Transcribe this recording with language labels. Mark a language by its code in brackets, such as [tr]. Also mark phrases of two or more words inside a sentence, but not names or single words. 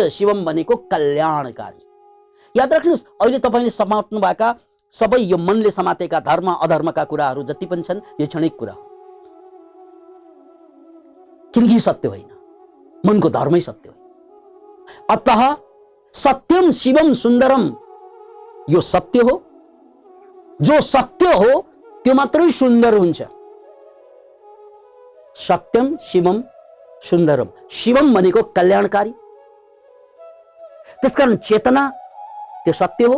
[ne] शिवम भनेको कल्याणकारी। याद राख्नुहोस्, अहिले तपाईले समात्नु भएका सबै यो मनले समातेका धर्म अधर्मका कुराहरू जति पनि छन्, यो क्षणिक कुरा हो, किनकि सत्य होइन। मनको धर्मै सत्य हो। [sa] अतः सत्यम शिवम सुन्दरम, [ne] यो सत्य हो। जो सत्य हो त्यो मात्रै सुन्दर हुन्छ। [sa] सत्यम शिवम सुन्दरम। [ne] शिवम भनेको कल्याणकारी। त्यसकारण चेतना त्यो सत्य हो।